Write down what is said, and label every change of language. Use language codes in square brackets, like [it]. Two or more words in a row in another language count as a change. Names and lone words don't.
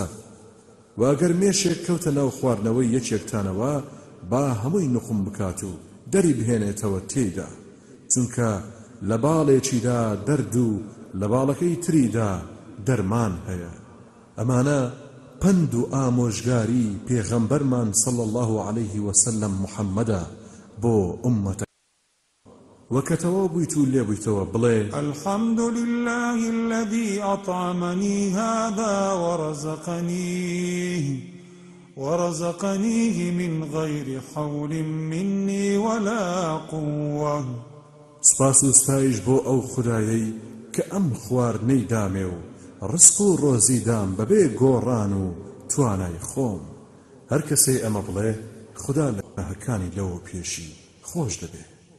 [ckb] و ئەگەر مێشێک کەوتە ناو خواردنەوەی یەکێکتانەوە با هەمووی نوخم بکات و دەری بهێنێتەوە تێیدا، چونکە لە باڵێکیدا دەرد و لە باڵەکەی تریدا دەرمان هەیە. ئەمانە پند و ئامۆژگاری پێغەمبەرمان [ar] صلی الله عليه وسلم [ckb] محەممەدە بۆ ئومەتە. وەکەتەوە بوویت و لێ بوویتەوە بڵێ [ar] الحمد لله الذي أطعمني هذا ورزقنيه من غير حول مني ولا قوة. [ckb] سپاس و ستایش بۆ ئەو خودایەی کە ئەم خواردنەی دامێ و ڕزق و ڕۆزی دام بەبێ گۆڕان و توانای خۆم. هەر کەسەی ئەمە بڵێ خوددا لە هەکانی لەوە پێشی خۆش دەبێت.